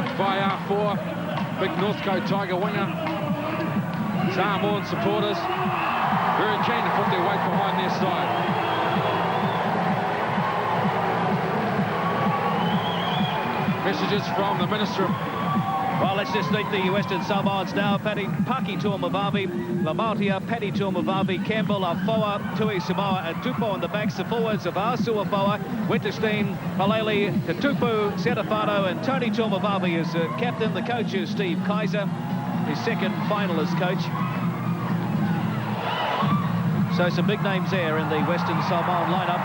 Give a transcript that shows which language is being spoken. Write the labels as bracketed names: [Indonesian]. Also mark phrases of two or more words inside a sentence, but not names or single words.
[English] By R4, big Northcote Tiger winger. Samoan supporters very keen to put their weight behind their side. Messages from the Minister of... Well, let's just meet the Western Samoans now. Paki Tuamavavi, Lamautia, Paddy Tuamavavi, Campbell, Afoa, Tui Samoa, and Tupo on the backs. The forwards of Asu Afoa, Winterstein, Palele, Tupu, Serafano, and Tony Tuamavavi is captain. The coach is Steve Kaiser, his second finalist coach. So some big names there in the Western Samoan lineup.